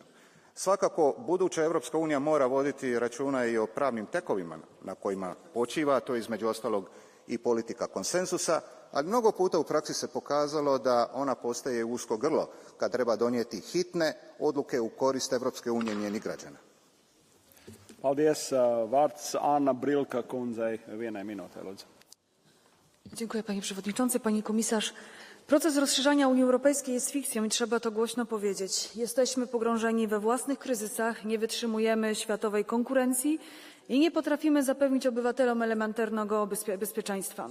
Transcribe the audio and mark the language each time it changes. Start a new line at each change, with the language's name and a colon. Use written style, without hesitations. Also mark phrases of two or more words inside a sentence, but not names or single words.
Croatian: Svakako, buduća Europska unija mora voditi računa i o pravnim tekovima na kojima počiva, to je između ostalog i politika konsenzusa, ali mnogo puta u praksi se pokazalo da ona postaje usko grlo kad treba donijeti hitne odluke u korist Europske unije i njenih građana.
Latvian: Paldies. Vārds Anna Brilka kundzei, 1 minūte, lūdzu.
Polish: Dziękuję, panie przewodniczący, pani komisarz. Proces rozszerzania Unii Europejskiej jest fikcją i trzeba to głośno powiedzieć. Jesteśmy pogrążeni we własnych kryzysach, nie wytrzymujemy światowej konkurencji i nie potrafimy zapewnić obywatelom elementarnego bezpieczeństwa.